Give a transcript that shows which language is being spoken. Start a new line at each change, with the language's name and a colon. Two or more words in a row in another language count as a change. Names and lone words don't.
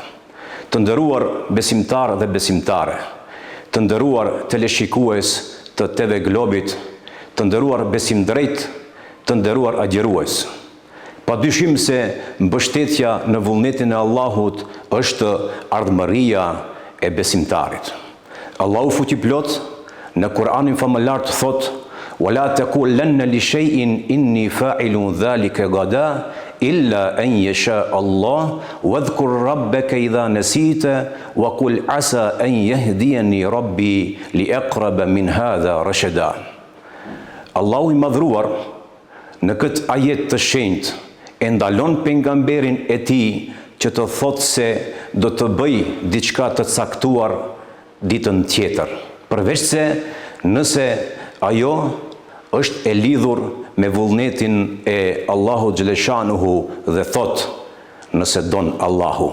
Albanian: Të nderuar besimtar dhe besimtare, të nderuar teleshikues të TV Globit, të nderuar besimdrejt, të nderuar agjërues. Padyshim se mbështetja në vullnetin e Allahut është ardhmëria e besimtarit. Allahu fuqiplot në Kur'anin famëlar thot:
Arabic: "ولا تقولن لشيء إني فاعل ذلك غدا إلا أن يشاء الله واذكر ربك إذا نسيت وقل عسى أن يهديني ربي لأقرب من هذا رشدا."
Albanian: Allahu i madhruar në këtë ajet të shenjtë e ndalon pejgamberin e tij që të thotë se do të bëj diçka të caktuar ditën tjetër, përveç se nëse ajo është e lidhur me vullnetin e Allahu xhaleshanuhu dhe thot: "Nëse don Allahu."